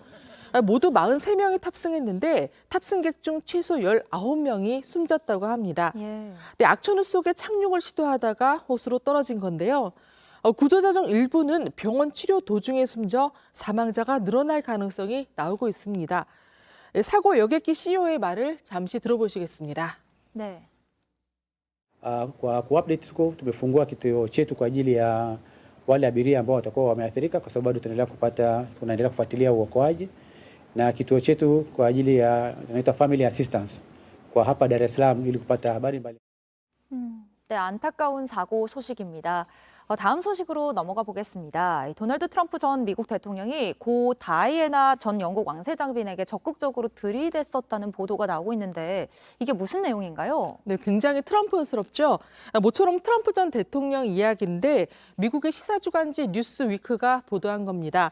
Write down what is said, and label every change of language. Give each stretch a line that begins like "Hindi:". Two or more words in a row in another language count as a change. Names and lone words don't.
Korean: 모두 43명이 탑승했는데 탑승객 중 최소 19명이 숨졌다고 합니다. 예. 네, 악천후 속에 착륙을 시도하다가 호수로 떨어진 건데요. 구조자 중 일부는 병원 치료 도중에 숨져 사망자가 늘어날 가능성이 나오고 있습니다. 사고 여객기 CEO의 말을 잠시 들어보시겠습니다. 네.
Swahili: Kwa kuupdate tuko tumefungua kituo chetu kwa ajili ya wale abiria ambao watakuwa wameathirika, kwa sababu tunaendelea kufuatilia uokoaji, na kituo chetu kwa ajili ya tunaita
English: family assistance
Swahili: kwa hapa Dar es Salaam ili kupata habari mbali.
Korean: 네, 안타까운 사고 소식입니다. 다음 소식으로 넘어가 보겠습니다. 도널드 트럼프 전 미국 대통령이 고 다이애나 전 영국 왕세자빈에게 적극적으로 들이댔었다는 보도가 나오고 있는데 이게 무슨 내용인가요? 네, 굉장히 트럼프스럽죠. 모처럼 트럼프 전 대통령 이야기인데 미국의 시사주간지 뉴스위크가 보도한 겁니다.